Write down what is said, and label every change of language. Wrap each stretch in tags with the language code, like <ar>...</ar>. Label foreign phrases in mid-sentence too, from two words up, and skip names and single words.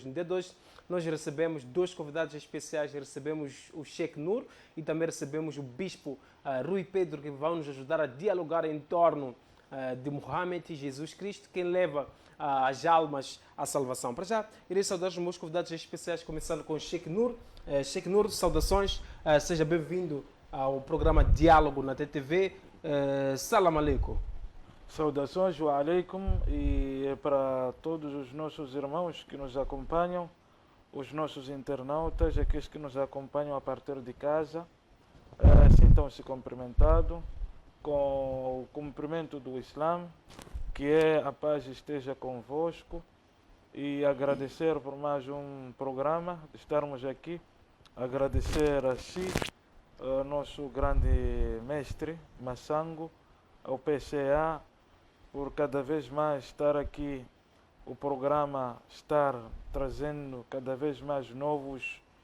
<pt>No dia de hoje, nós recebemos dois convidados especiais, recebemos o Sheikh Nur e também recebemos o Bispo Rui Pedro, que vão nos ajudar a dialogar em torno de Muhammad e Jesus Cristo, quem leva as almas à salvação. Para já, irei saudar os meus convidados especiais, começando com o Sheikh Nur. Sheikh Nur, saudações, seja bem-vindo ao programa Diálogo na TTV.</pt> <ar>سلام عليكم.</ar> <pt>Saudações,</pt> <ar>وعليكم,</ar> <pt>e para todos os nossos irmãos que nos acompanham, os nossos internautas, aqueles que nos acompanham a partir de casa, sintam-se cumprimentados com o cumprimento do Islã, que é a paz esteja convosco, e agradecer por mais um programa, estarmos aqui, agradecer a si, nosso grande mestre, Massango, ao PCA, por cada vez mais estar aqui, o programa estar trazendo cada vez mais novos</pt>